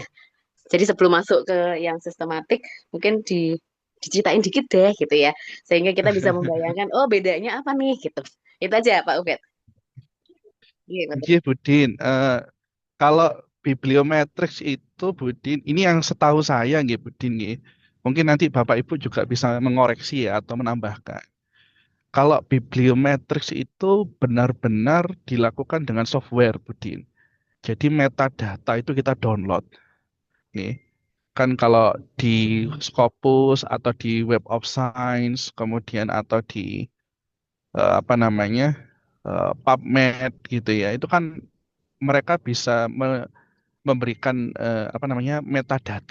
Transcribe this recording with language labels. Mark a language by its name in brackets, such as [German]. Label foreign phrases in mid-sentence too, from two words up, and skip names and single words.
[Indonesian] Jadi sebelum masuk ke yang sistematik, mungkin diceritain dikit deh gitu ya. Sehingga kita bisa membayangkan, oh bedanya apa nih gitu. Itu aja Pak Ubed. Iya, betul. Nggih, Budin. Kalau bibliometrics itu Budin, ini yang setahu saya nggih Budin nggih. Mungkin nanti Bapak Ibu juga bisa mengoreksi ya atau menambahkan. Kalau bibliometrics itu benar-benar dilakukan dengan software Budin. Jadi metadata itu kita download nih. Kan kalau di Scopus atau di Web of Science, kemudian atau di apa namanya PubMed gitu ya, itu kan mereka bisa memberikan apa namanya metadata.